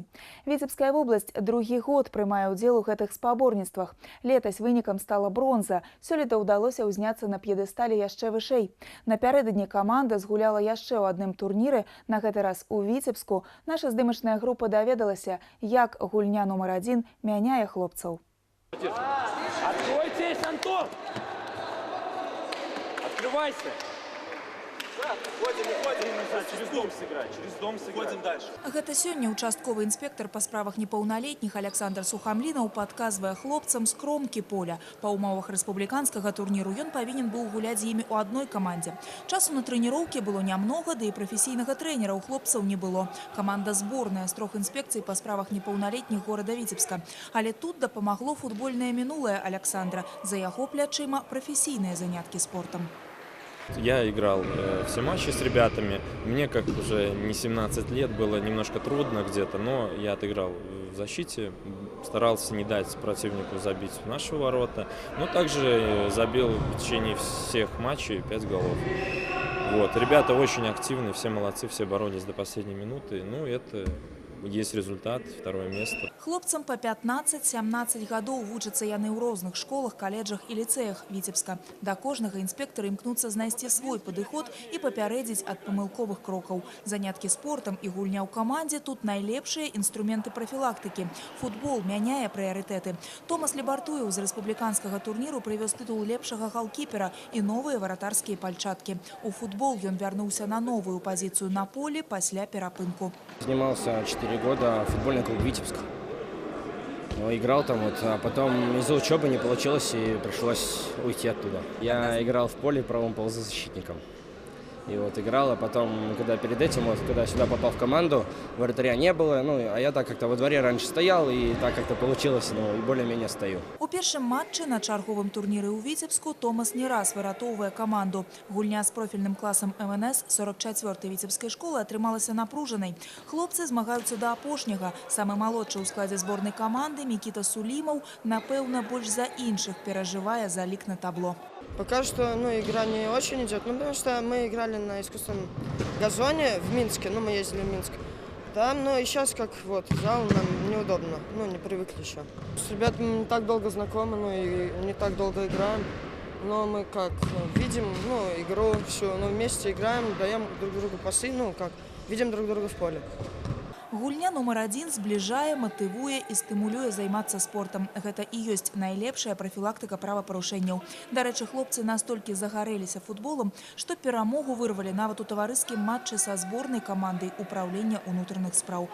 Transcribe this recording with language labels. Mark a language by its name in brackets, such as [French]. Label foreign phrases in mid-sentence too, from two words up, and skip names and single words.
[Belarusian] Віцебская вобласць другі год прымае ўдзел у гэтых спаборніцтвах. Летась вынікам стала бронза. Сёлета ўдалося ўзняцца на п'едэстале яшчэ вышэй. Напярэдадні каманда згуляла яшчэ ў адным турніры, на гэты раз у Віцебску. Наша здымачная група даведалася, як гульня нумар 1 мяняе хлопцаў. [Russian] Откройтесь, Антон! Открывайся! Через дом сыграть, через дом сыграть. Ходим дальше. [Belarusian] Гэта сёння участковы інспектор па справах непаўналетніх Александр Сухамлінаў падказвае хлопцам з кромкі поля. Па ўмовах рэспубліканскага турніру ён павінен быў гуляць з імі ў адной камандзе. Часу на трэніроўкі было нямнога, да і прафесійнага трэнера ў хлопцаў не было. Каманда зборная з 3 інспекцый па справах непаўналетніх горада Віцебска. Але тут дапамагло футбольнае мінулае Александра. За яго плячыма прафесійныя заняткі спортам. [Russian] Я играл все матчи с ребятами. Мне, как уже не 17 лет, было немножко трудно где-то, но я отыграл в защите, старался не дать противнику забить в наши ворота, но также забил в течение всех матчей 5 голов. Вот. Ребята очень активны, все молодцы, все боролись до последней минуты. Ну, это есть результат, 2-е место. [Belarusian] Хлопцам по 15-17 гадоў вучацца яны ў розных школах, каледжах і ліцэях Віцебска. Да кожнага інспектара імкнуцца знайсці свой падыход і папярэдзіць ад памылковых крокаў. Заняткі спортам і гульня ў камандзе тут найлепшыя інструменты прафілактыкі. Футбол мяняе прыярытэты. Томас Лебартуеў з рэспубліканскага турніру прывёз тытул лепшага галкіпера і новыя варатарскія пальчаткі. У футбол ён вярнуўся на новую пазіцыю на полі пасля перапынку. [Russian] Занимался 4 года в футбольный клуб Витебск. Играл там, а потом из-за учебы не получилось и пришлось уйти оттуда. Я играл в поле правым полузащитником. И играл, а потом, когда перед этим, когда сюда попал в команду, вратаря не было, а я так как-то во дворе раньше стоял, и так как-то получилось, и более-менее стою. [Belarusian] У першым матчы на чарговым турніры ў Віцебску Томас не раз выратоўвае каманду. Гульня з профільным класам МНС 44-й віцебскай школы атрымалася напружанай. Хлопцы змагаюцца да апошняга. Самы малодшы ў складзе зборнай каманды Мікіта Сулімаў, напэўна, больш за іншых перажывае за лік на табло. [Russian] Пока что игра не очень идет, потому что мы играли на искусственном газоне в Минске, мы ездили в Минск. Там, и сейчас зал нам неудобно, не привыкли еще. С ребятами не так долго знакомы, и не так долго играем. Но мы видим игру всю, вместе играем, даем друг другу пасы, видим друг друга в поле. [Belarusian] Гульня номер 1 збліжае, матывуе і стымулюе займацца спортам. Гэта і ёсць найлепшая прафілактыка правапарушэнняў. Дарэчы, хлопцы настолькі загарэліся футболам, што перамогу вырвалі нават у таварыскім матчы са зборнай камандай управлення ўнутраных спраў.